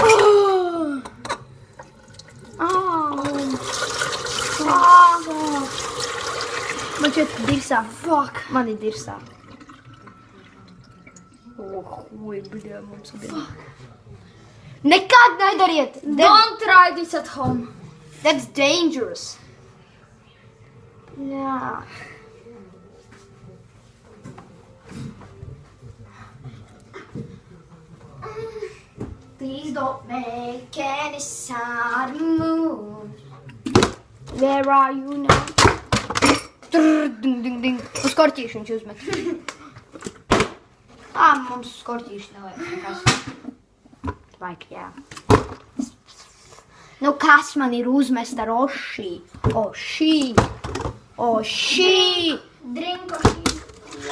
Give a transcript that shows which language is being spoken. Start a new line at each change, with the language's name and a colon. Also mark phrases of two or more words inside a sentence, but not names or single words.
Latvian: Man šeit dirsā.
English: Fuck.
Latvian: Man ir dirsā. Oi, bļā, mums bija. Nekad nedariet!
English: Don't try this at home. That's dangerous.
Latvian: Jā.
English: Please don't make any sad move. Where are you now? Ding.
Latvian: Uz korķīšu viņš uzmet. Mums korķīšu nevajag nekas. Vajag, jā. Nu, kas man ir uzmest ar ošī? Ošī! Drinkošī.